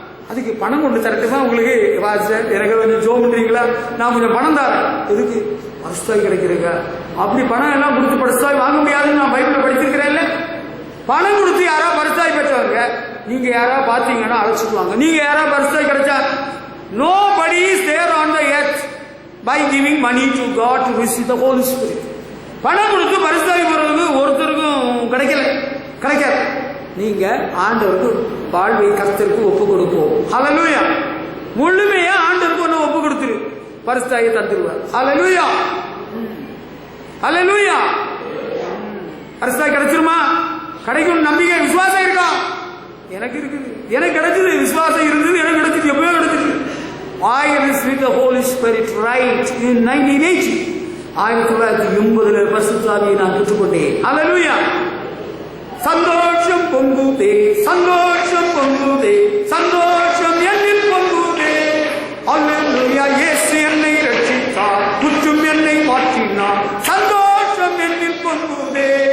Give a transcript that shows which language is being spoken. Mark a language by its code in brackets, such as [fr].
[ta] அதுக்கு பணம் கொண்டு தரட்டுமா உங்களுக்கு? எனக்கு கொஞ்சம் ஜோம் பண்றீங்களா? நான் கொஞ்சம் பணம் தரேன். எதுக்கு? பரிசுத்தாய் கிடைக்கிறீங்க. அப்படி பணம் எல்லாம் கொடுத்து பரிசுத்தாய் வாங்க முடியாதுன்னு நான் பைபிள்ல படிச்சிருக்கிறேன்ல. பணம் கொடுத்து யாரா பரிசுத்தாய் பெற்றவங்க நீங்க யாரா பாத்தீங்கன்னா அழைச்சிட்டு வாங்க. நீங்க யாரா பரிசுத்தாய் கிடைச்சா [en] nobody is there on the earth by giving money to God to receive the Holy Spirit. [ta] பணம் கொடுத்து பரிசுத்தாய் பெறவங்க ஒருத்தருக்கும் கிடைக்காது. நீங்க ஆண்டவருக்கு வாழ்வை கர்த்தருக்கு ஒப்பு கொடுப்போம். ஹல்லேலூயா. முழுமையா ஆண்டவருக்கு ஒண்ணு ஒப்பு கொடுத்துரு, பரிசுத்தாயை தந்துருவார். ஹல்லேலூயா. ஹல்லேலூயா. பரிசுத்தாய் கிடைச்சிருமா? கிடைக்கும் நம்பிக்கை விசுவாசம் இருக்கா? எனக்கு இருக்குது. எனக்கு கிடைச்சது. விசுவாசம் இருந்தது. எனக்கு கிடைச்சது. எப்பயோ கிடைச்சது. [en] I received the Holy Spirit right in 1980. [ta] 1980 பரிசுத்தாவியை நான் பெற்றுக்கொண்டேன். ஹல்லேலூயா. சந்தோஷம் பொங்குதே, சந்தோஷம் பொங்குதே, சந்தோஷம் என்னில் பொங்குதே. அல்லேலூயா. இயேசு என்னை ரட்சித்தார், குற்றம் என்னை மாற்றினார், சந்தோஷம் என்னில் பொங்குதே.